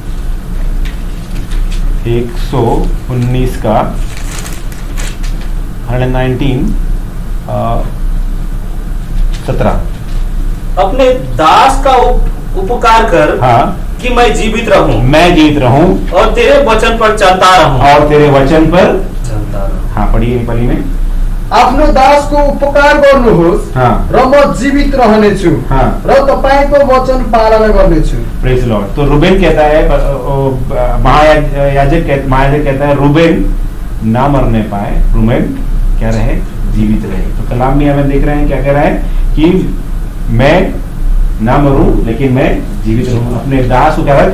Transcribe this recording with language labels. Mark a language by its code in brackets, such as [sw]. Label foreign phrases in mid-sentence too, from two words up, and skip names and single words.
[hi] 119 का 119 17। अपने दास का उपकार कर, हाँ, कि मैं जीवित रहूं, मैं जीवित रहूं, और तेरे वचन पर चलता रहूं, और तेरे वचन पर चलता रहूं। हाँ पढ़िए नेपाली में। [ne] आफ्नो दासको उपकार गर्नुहोस् हाँ। र म जीवित रहनेछु हाँ। र तपाईँको वचन पालना गर्नेछु। [en] Praise the Lord. [hi] तो रूबेन कहता है, महायाजक कहता है रूबेन ना मरने पाए, रूबेन क्या रहे? जीवित रहे। तो कलाम में हमें देख रहे हैं क्या कह रहा है कि मैं ना मरूं लेकिन मैं जीवित रहूं। अपने दास को क्या रख?